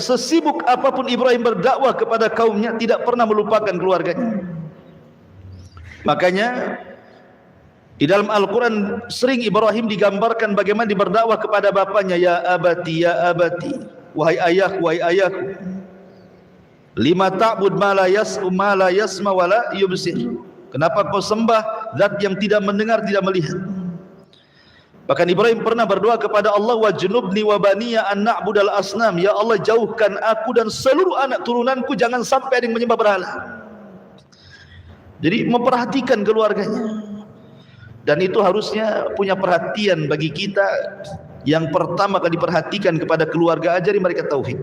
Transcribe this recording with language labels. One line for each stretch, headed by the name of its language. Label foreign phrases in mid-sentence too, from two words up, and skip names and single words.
Indonesian: Sesibuk apapun Ibrahim berdakwah kepada kaumnya, tidak pernah melupakan keluarganya. Makanya di dalam Al-Quran sering Ibrahim digambarkan bagaimana dia berdakwah kepada bapaknya.
Arabic: يا أبت، يا أبت,
Indonesian: wahai ayahku, wahai ayahku,
Arabic: لم تعبد ما لا يسمع ولا يبصر.
Indonesian: Kenapa kau sembah zat yang tidak mendengar, tidak melihat? Bahkan Ibrahim pernah berdoa kepada Allah,
Arabic: واجنبني وبني أن نعبد الأصنام.
Indonesian: Ya Allah, jauhkan aku dan seluruh anak turunanku jangan sampai ada yang menyembah berhala. Jadi memperhatikan keluarganya. Dan itu harusnya punya perhatian bagi kita. Yang pertama kali diperhatikan kepada keluarga, ajari mereka tauhid.